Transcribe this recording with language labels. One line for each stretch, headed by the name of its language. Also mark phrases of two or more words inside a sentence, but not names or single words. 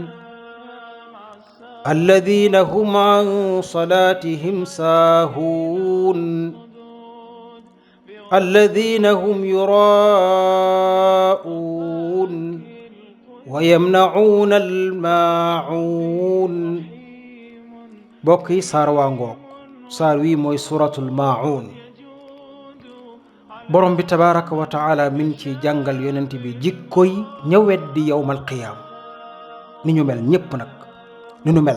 Arabic: الذين هم عن صلاتهم ساهون الذين هم يراءون ويمنعون الماعون.
Wolof: bokki saar waa ngoog. saar wi mooy
Arabic: سورة الماعون.
Wolof: borom bi
Arabic: تبارك وتعالى
Wolof: mi ngi ci jàngal yonent bi jikkoy ña weddi
Arabic: يوم القيامة,
Wolof: ni ñu mel ñépp nag ni ñu mel.